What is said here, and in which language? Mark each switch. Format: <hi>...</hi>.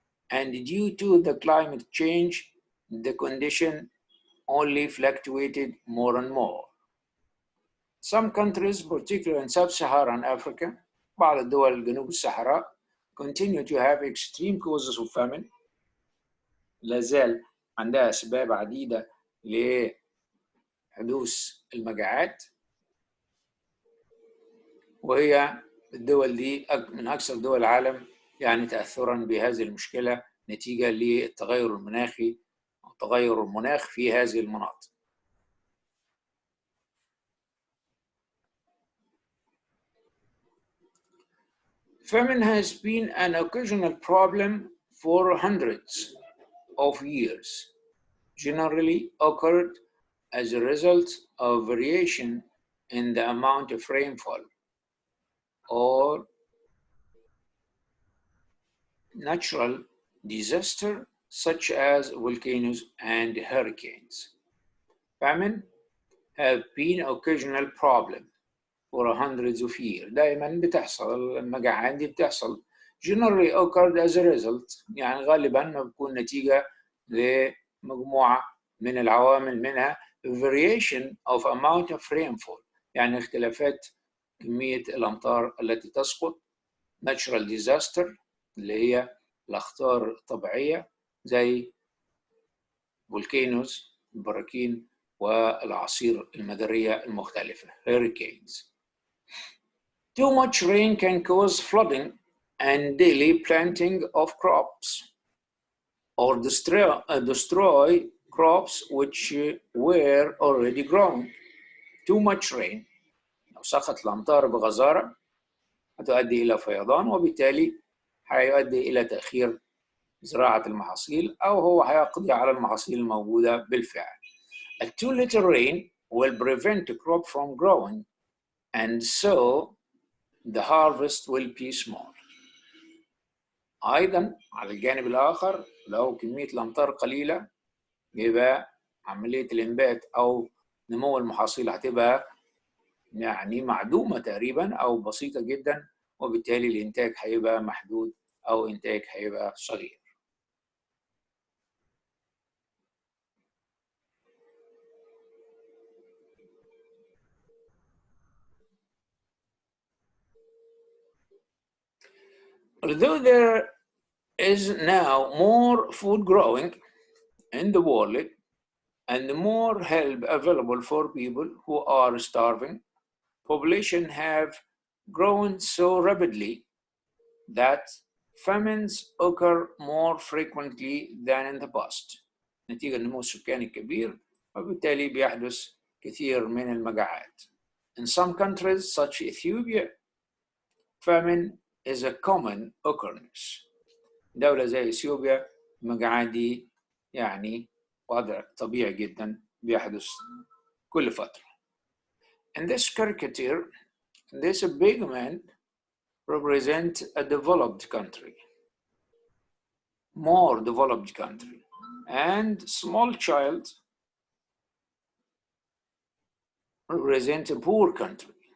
<en>and due to the climate change, the condition only fluctuated more and more. Some countries, particularly in sub-Saharan Africa,</en> <ar>بعض الدول جنوب الصحراء,</ar> <en>continue to have extreme causes of famine.</en> <ar>لازال عندها أسباب عديدة لحدوث المجاعات، وهي الدول دي من أكثر دول العالم يعني تأثراً بهذه المشكلة نتيجة للتغير المناخي أو تغير المناخ في هذه المناطق.</ar> <en>Famine has been an occasional problem for hundreds of years, generally occurred as a result of variation in the amount of rainfall or natural disaster such as volcanoes and hurricanes. Famine have been occasional problem for hundreds of years.</en> <ar>دائما بتحصل المجاعات دي بتحصل</ar> <en>generally occurred as a result،</en> <ar>يعني غالبا ما بتكون نتيجة لمجموعة من العوامل، منها</ar> <en>variation of amount of rainfall،</en> <ar>يعني اختلافات كمية الأمطار التي تسقط، natural disaster اللي هي الأخطار الطبيعية زي volcanoes البراكين والأعاصير المدارية المختلفة hurricanes.</ar> <en>Too much rain can cause flooding and daily planting of crops or destroy crops which were already grown. Too much rain،</en> <ar>لو سقط الأمطار بغزارة هتؤدي إلى فيضان، وبالتالي هيؤدي إلى تأخير زراعة المحاصيل أو هو هيقضي على المحاصيل الموجودة بالفعل.</ar> <en>A too little rain will prevent a crop from growing, and so the harvest will be small.</en> <ar>أيضاً على الجانب الآخر لو كمية الأمطار قليلة يبقى عملية الإنبات أو نمو المحاصيل هتبقى يعني معدومة تقريباً أو بسيطة جداً، وبالتالي الإنتاج هيبقى محدود أو إنتاج هيبقى صغير.</ar> <en>Although there is now more food growing in the world and more help available for people who are starving, population have grown so rapidly that famines occur more frequently than in the past.</en> <ar>نتيجة النمو السكاني الكبير وبالتالي بيحدث كثير من المجاعات.</ar> <en>In some countries such as Ethiopia, famine is a common occurrence.</en> <ar>دولة زي إثيوبيا المجاعات دي يعني وضع طبيعي جدا بيحدث كل فترة.</ar> <en>In this caricature, this big man represents a developed country, more developed country, and small child represents a poor country.</en>